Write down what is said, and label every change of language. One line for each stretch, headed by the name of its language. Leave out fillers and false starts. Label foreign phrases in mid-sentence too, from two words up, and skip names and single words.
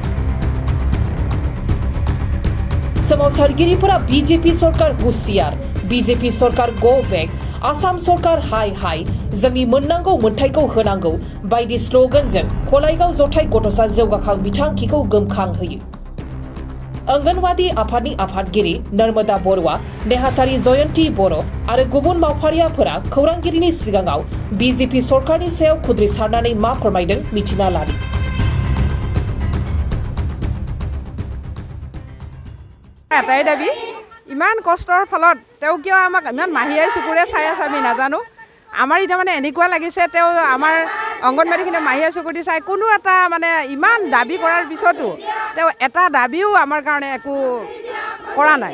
Bodo: सोमावसारगिरिफोरा बीजेपी सरकार हुसियार, बीजेपी सरकार
English: go back,
Bodo: आसाम सरकार हाय हाय, जोंनि मोननांगौ मोनथायखौ होनांगौ बायदि स्लोगानजों खलाइगाव जथाय गथ'सा जौगाखां बिथांखिखौ गोमखांहोयो। अंगनवाड़ी आफादनि आफादगिरि नर्मदा बरुवा, नेहाथारि जयन्ती बर' आरो गुबुन मावफारियाफोरा खौरांगिरिनि सिगाङाव बीजेपी सरकारनि सायाव खुद्रिसारनानै मा फोरमायदों मिथिना लानि।
Assamese: এটাই দাবী, ইমান কষ্টৰ ফলত তেওঁ কিয় আমাক ইমান মাহিয়াই চকুৰে চাই আছে আমি নাজানো। আমাৰ এতিয়া মানে এনেকুৱা লাগিছে তেওঁ আমাৰ অংগনবাড়ীখিনি মাহিয়াই চকুৰে চাই কোনো এটা মানে ইমান দাবী কৰাৰ পিছতো তেওঁ এটা দাবীও আমাৰ কাৰণে একো কৰা নাই।